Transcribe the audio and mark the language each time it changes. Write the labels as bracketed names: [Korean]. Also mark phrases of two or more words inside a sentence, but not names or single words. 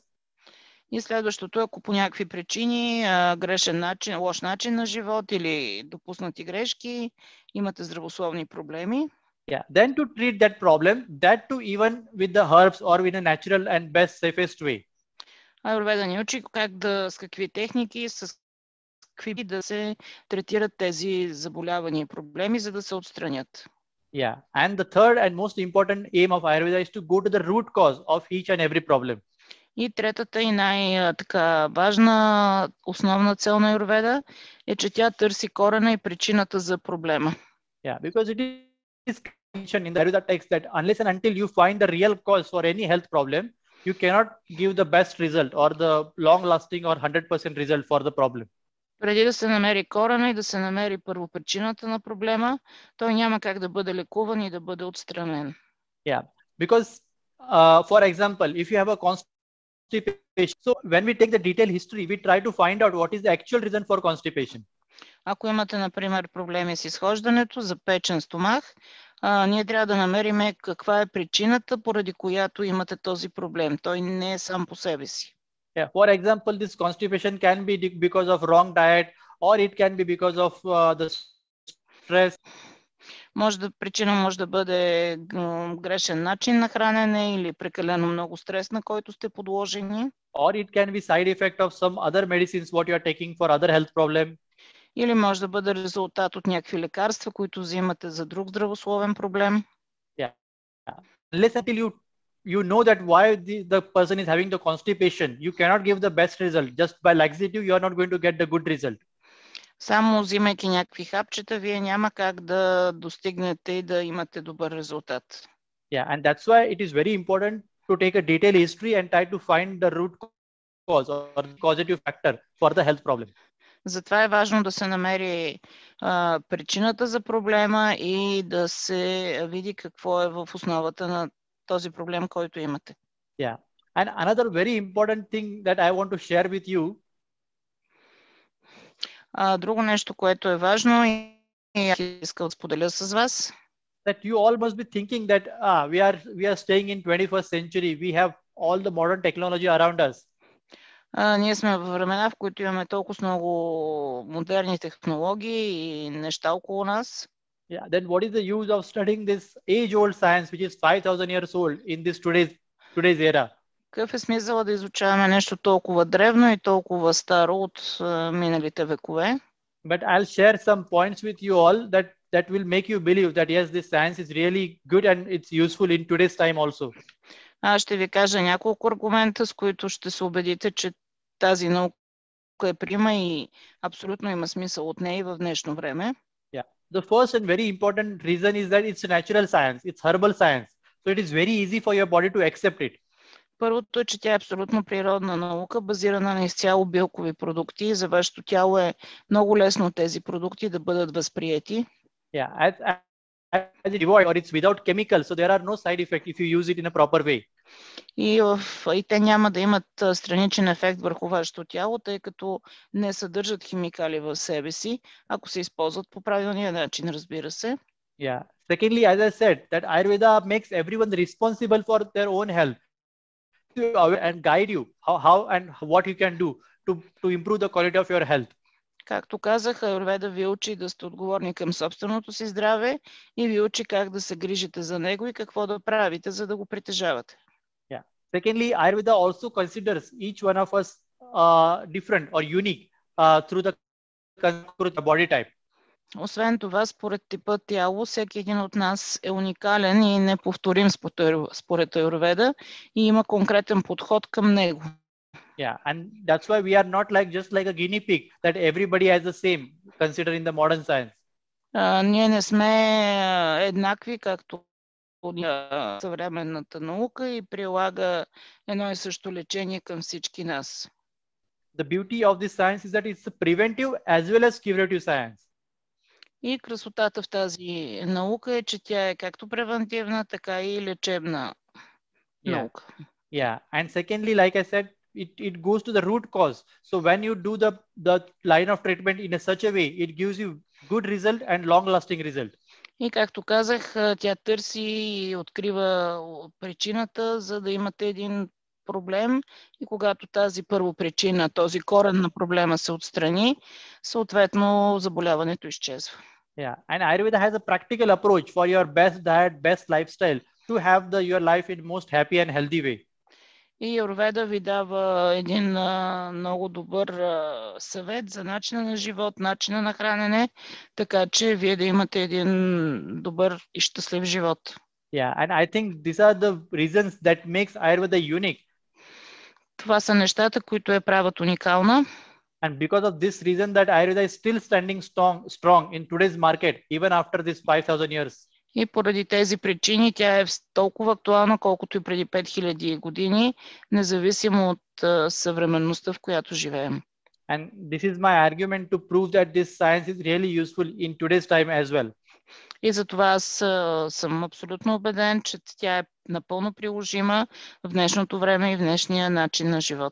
[Bulgarian] И следващото, ако по някакви причини, грешен начин, лош начин на живот или допуснати грешки, имате здравословни проблеми. [English] Yeah, then to treat that problem, that too even with the herbs or in a natural and best safest way. [Bulgarian] Аюрведа ни учи с какви техники, с какви да се третират тези заболявания и проблеми, за да се отстранят. [English] Yeah, and the third and most important aim of Ayurveda is to go to the root cause of each and every problem. [Bulgarian] И третата и най-така важна основна цел на Аюрведа е, че тя търси корена и причината за проблема. [English] Yeah, because it is mentioned in the Ayurveda text that unless and until you find the real cause for any health problem, you cannot give the best result or the long-lasting or 100% result for the problem. [Bulgarian] Преди да се намери корена и да се намери първо причината на проблема, той няма как да бъде лекуван и да бъде отстранен. [English] Yeah, because for example, if you have a constipation, so when we take the detailed history, we try to find out what is the actual reason for constipation. [Bulgarian] Ако имате, например, проблеми с изхождането, запечен стомах, ние трябва да намерим каква е причината, поради която имате този проблем. Той не е сам по себе си. [English] Yeah, for example, this constipation can be because of wrong diet, or it can be because of the stress. [Bulgarian] Причина може да бъде грешен начин на хранене или прекалено много стрес, на който сте подложени. [English] Or it can be side effect of some other medicines what you are taking for other health problem. [Bulgarian] Или може да бъде резултат от някакви лекарства, които взимате за друг здравословен проблем. [English] Yeah. Unless until you know that why the person is having the constipation, you cannot give the best result. Just by laxative, you are not going to get the good result. [Bulgarian] Само взимайки някакви хапчета, вие няма как да достигнете и да имате добър резултат. [English] Yeah, and that's why it is very important to take a detailed history and try to find the root cause or causative factor for the health problem. [Bulgarian] Затова е важно да се намери причината за проблема и да се види какво е в основата на този проблем, който имате. [English] Yeah, and another very important thing that I want to share with you. [Bulgarian] Друго нещо, което е важно и искам да споделя с вас. [English] That you all must be thinking that we are staying in 21st century. We have all the modern technology around us. [Bulgarian] Ние сме във времена, в които имаме толкова много модерни технологии и неща около нас. [English] Yeah, then what is the use of studying this age-old science, which is 5,000 years old in this today's era? [Bulgarian] Какъв е смисъл да изучаваме нещо толкова древно и толкова старо от миналите векове? [English] But I'll share some points with you all that will make you believe that yes, this science is really good and it's useful in today's time also. [Bulgarian] Аз ще ви кажа няколко аргумента, с които ще се убедите, че тази наука е приема и абсолютно има смисъл от нея и в днешно време. [English] Yeah. The first and very important reason is that it's a natural science. It's herbal science. So it is very easy for your body to accept it. [Bulgarian] Първото е, че тя е абсолютно природна наука, базирана на изцяло билкови продукти и за вашето тяло е много лесно тези продукти да бъдат възприети. [English] Yeah, as it's devoid or it's without chemicals, so there are no side effects if you use it in a proper way. [Bulgarian] И те няма да имат страничен ефект върху вашето тяло, тъй като не съдържат химикали в себе си, ако се използват по правилния начин, разбира се. [English] Yeah. Secondly, as I said, that Ayurveda makes everyone responsible for their own health and guide you how and what you can do to improve the quality of your health. [Bulgarian] Както казах, Аюрведа ви учи да сте отговорни към собственото си здраве и ви учи как да се грижите за него и какво да правите, за да го притежавате. [English] Yeah. Secondly, Ayurveda also considers each one of us different or unique through the body type. [Bulgarian] Освен това, според типа тяло, всеки един от нас е уникален и неповторим според Аюрведа и има конкретен подход към него. [English] Yeah, and that's why we are not just like a guinea pig that everybody has the same considered in the modern science. [Bulgarian] Ние не сме еднакви, както съвременната наука и прилага едно и също лечение към всички нас. [English] The beauty of this science is that it's a preventive as well as curative science. [Bulgarian] И красотата в тази наука е, че тя е както превентивна, така и лечебна наука. [English] Yeah, and secondly, like I said, it goes to the root cause. So when you do the line of treatment in such a way, it gives you good result and long-lasting result. [Bulgarian] И както казах, тя търси и открива причината, за да имате един проблем. И когато тази първопричина, този корен на проблема се отстрани, съответно заболяването изчезва. [English] Yeah, and Ayurveda has a practical approach for your best diet, best lifestyle to have your life in most happy and healthy way. [Bulgarian] И Аюрведа ви дава един много добър съвет за начина на живот, начина на хранене, така че вие да имате един добър и щастлив живот. [English] Yeah, and I think these are the reasons that makes Ayurveda unique. [Bulgarian] Това са нещата, които я правят уникална. [English] And because of this reason that Ayurveda is still standing strong in today's market, even after this 5,000 years. [Bulgarian] И поради тези причини тя е толкова актуална, колкото и преди 5000 години, независимо от съвременността, в която живеем. [English] And this is my argument to prove that this science is really useful in today's time as well. [Bulgarian] И затова аз съм абсолютно убеден, че тя е напълно приложима в днешното време и в днешния начин на живот.